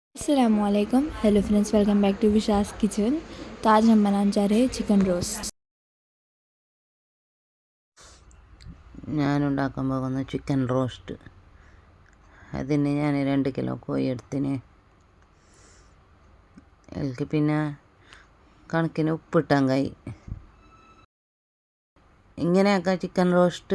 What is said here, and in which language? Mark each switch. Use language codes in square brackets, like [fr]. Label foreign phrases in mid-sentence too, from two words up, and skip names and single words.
[hi] अस्सलामुअलैकुम [en] hello friends, welcome back to Visha's Kitchen. [hi] तो आज हम बनाने जा रहे हैं [en] chicken roast. [ml] ഞാനുണ്ടാക്കാൻ പോകുന്ന [en] chicken roast. [ml] അതിന് ഞാൻ 2 കിലോ കോഴി എടുത്തിന്. അതിലേക്ക് പിന്നെ കണക്കിന് ഉപ്പിട്ടാൻ കഴി. ഇങ്ങനെയൊക്കെ [en] chicken roast.